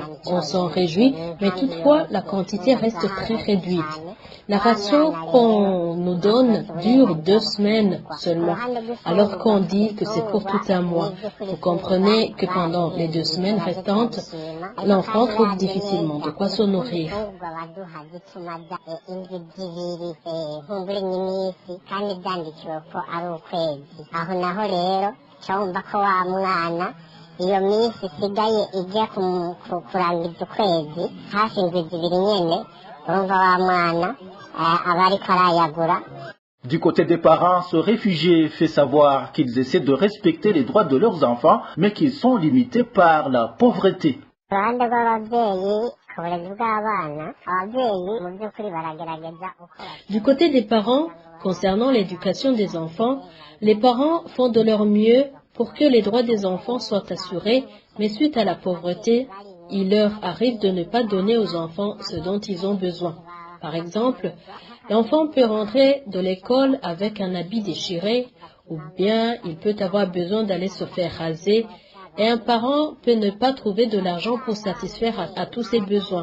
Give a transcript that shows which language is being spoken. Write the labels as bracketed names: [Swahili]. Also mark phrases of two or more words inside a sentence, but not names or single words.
[French] On s'en réjouit, mais toutefois, la quantité reste très réduite. La ration qu'on nous donne dure 2 semaines seulement, alors qu'on dit que c'est pour tout un mois. Vous comprenez que pendant les 2 semaines restantes, l'enfant trouve difficilement de quoi se nourrir. [Rundi] iyo minsi isigaye ijya kurangiza ukwezi hafi indwi zibiri nyene urumva wa mwana aba ariko arayagura. [French] Du côté des parents, ce réfugié fait savoir qu'ils essaient de respecter les droits de leurs enfants, mais qu'ils sont limités par la pauvreté. [Rundi] uruhande rw'ababyeyi ku burezi bw'abana ababyeyi mu by'ukuri baragerageza. [French] Du côté des parents, concernant l'éducation des enfants, les parents font de leur mieux pour que les droits des enfants soient assurés, mais suite à la pauvreté, il leur arrive de ne pas donner aux enfants ce dont ils ont besoin. Par exemple, l'enfant peut rentrer de l'école avec un habit déchiré, ou bien il peut avoir besoin d'aller se faire raser, et un parent peut ne pas trouver de l'argent pour satisfaire à tous ses besoins.